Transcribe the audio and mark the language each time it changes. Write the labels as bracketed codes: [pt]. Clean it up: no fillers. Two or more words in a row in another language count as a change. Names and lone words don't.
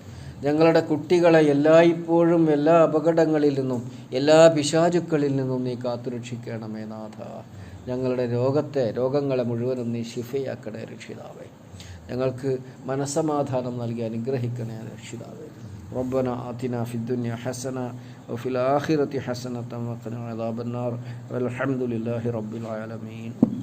[ml] ഞങ്ങളുടെ കുട്ടികളെ എല്ലായ്പ്പോഴും എല്ലാ അപകടങ്ങളിൽ നിന്നും എല്ലാ പിശാചുക്കളിൽ നിന്നും നീ കാത്തുരക്ഷിക്കണമേ നാഥ. ഞങ്ങളുടെ രോഗങ്ങളെ മുഴുവനും നീ ശിഫയാക്കണേ രക്ഷിതാവേ. ഞങ്ങൾക്ക് മനസ്സമാധാനം നൽകി അനുഗ്രഹിക്കണേ രക്ഷിതാവേ. [ar] ربنا آتنا في الدنيا حسنة وفي الآخرة حسنة وقنا عذاب النار والحمد لله رب العالمين.